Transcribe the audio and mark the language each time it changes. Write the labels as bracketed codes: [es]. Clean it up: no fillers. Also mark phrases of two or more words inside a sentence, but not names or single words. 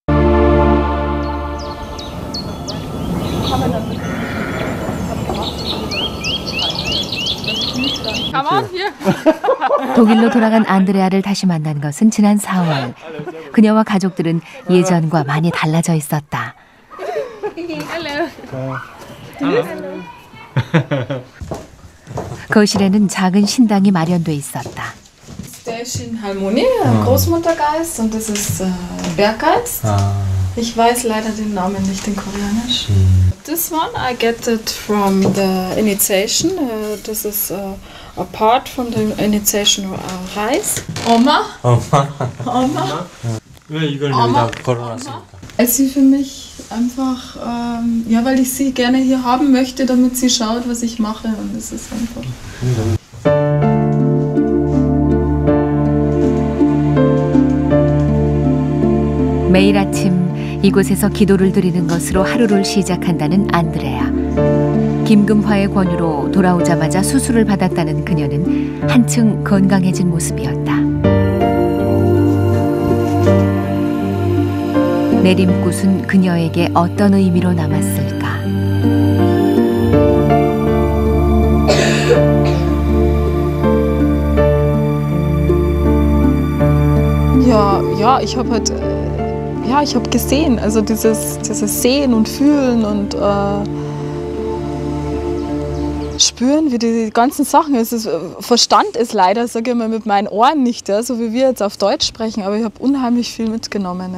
[ko] 독일로 돌아간 안드레아를 다시 만난 것은 지난 4월. 그녀와 가족들은 예전과 많이 달라져 있었다. 거실에는 작은 신당이 마련돼 있었다. [de] Station Harmonie, Großmuttergeist und das ist Berggeist. Ich weiß leider den Namen nicht in Koreanisch. [en] This one I get it from the initiation. This is a part from the initiation Reis. [de] Oma? Oma? [ko] 왜 이걸 여기다 걸어놨습니까? [de] Als sie für mich einfach, ja, weil ich sie gerne hier haben möchte, damit sie schaut, was ich mache, und das ist einfach. [ko] 매일 아침 이곳에서 기도를 드리는 것으로 하루를 시작한다는 안드레아. 김금화의 권유로 돌아오자마자 수술을 받았다는 그녀는 한층 건강해진 모습이었다. 내림굿은 그녀에게 어떤 의미로 남았을까? [de] Ja, ich habe halt, ich habe gesehen, also dieses Sehen und Fühlen und Spüren, wie die ganzen Sachen, Verstand ist leider, sage ich mal, mit meinen Ohren nicht, ja, so wie wir jetzt auf Deutsch sprechen, aber ich habe unheimlich viel mitgenommen.